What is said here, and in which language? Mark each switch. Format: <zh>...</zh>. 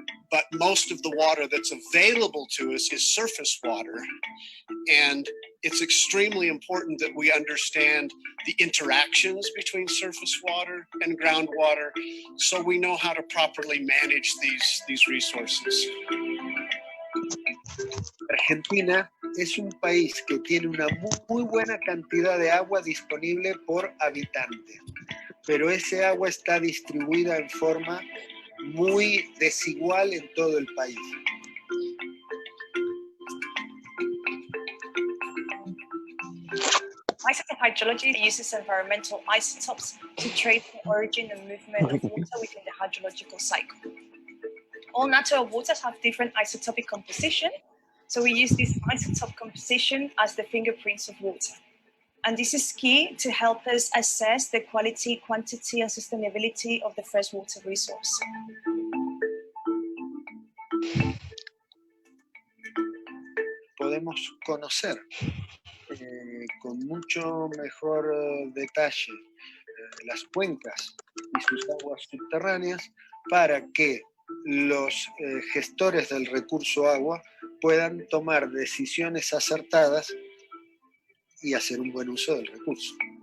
<en>But most of the water that's available to us is surface water. And it's extremely important that we understand the interactions between surface water and groundwater so we know how to properly manage these resources.</en> <es>Argentina es un país que tiene una muy buena cantidad de agua disponible por habitante, pero ese agua está distribuida en forma muy desigual en todo el país.</es> <en>Isotope hydrology uses environmental isotopes to trace the origin and movement of water within the hydrological cycle. All natural waters have different isotopic composition, so we use this isotope composition as the fingerprints of water. And this is key to help us assess the quality, quantity, and sustainability of the freshwater resource.</en> <es>podemos conocer con mucho mejor detalle las cuencas y sus aguas subterráneas para que los gestores del recurso agua puedan tomar decisiones acertadas y hacer un buen uso del recurso.</es>